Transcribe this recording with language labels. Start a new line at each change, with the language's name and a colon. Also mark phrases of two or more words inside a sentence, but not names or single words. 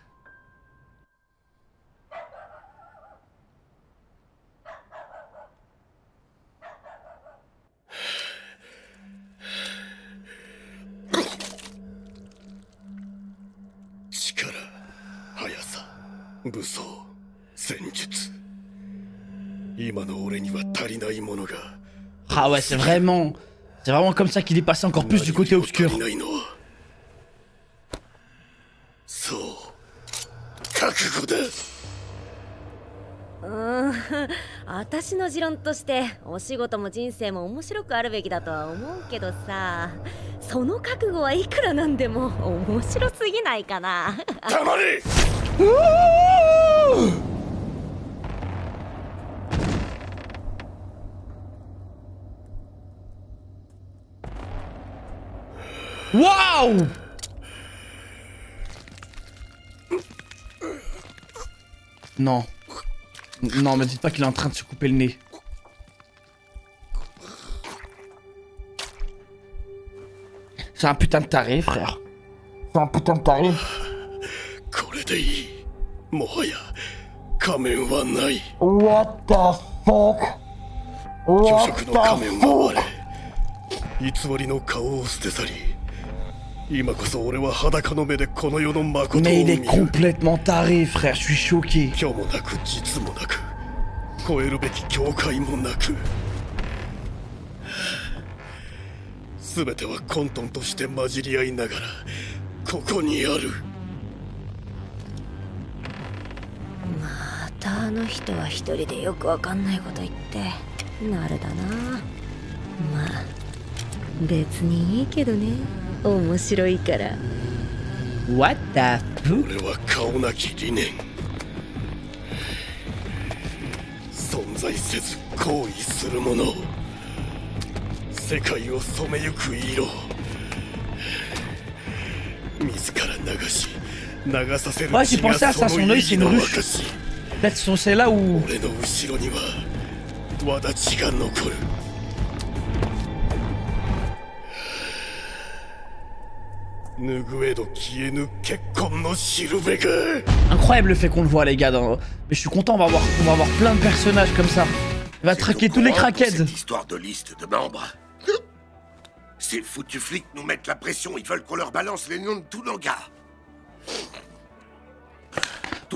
Japanese: 力、速さ、武装、戦術。今の俺には足りないものが。
French: Ah ouais, c'est vraiment comme ça qu'il est passé encore plus du côté obscur.
Japanese: そう、覚悟だ。私の持論としてお仕事も人生も面白くあるべきだとは思うけどさ、その覚悟はいくらなんでも面白すぎないかな。黙れ。
French: Waouh! Non. Non, me dites pas qu'il est en train de se couper le nez. C'est un putain de tarif, frère. C'est un putain de tarif.
Japanese: これでいい。もはや仮面はない。
English: What the fuck?
Japanese: 虚飾の仮面は割れ、偽りの顔を捨て去り、今こそ俺は裸の目でこの世の誠を見る。
French: Mais il est complètement taré, frère, je suis choqué.
Japanese: 虚もなく実もなく、超えるべき境界もなく、全ては混沌として混じり合いながらここにある。またあの人は一人でよくわかんないこと言ってなるだな。まあ別にいいけどね、面白いから。
English: What the fuck?
Japanese: 俺は顔なき理念、存在せず行為するもの、世界を染めゆく色、自ら流し流させる
French: Ouais, j'ai pensé à ça, son œil c'est une ruche. Peut-être son c'est là où...
Japanese: 俺の後ろには轍が残る。拭えど消えぬ結婚のしるべが。
French: Incroyable le fait qu'on le voit, les gars. Mais je suis content, on va avoir plein de personnages comme ça. Il va traquer tous les crackheads. Cette histoire de liste de membres. Ces foutus flics nous mettent la pression, ils veulent qu'on leur balance les noms de tous nos gars. Tout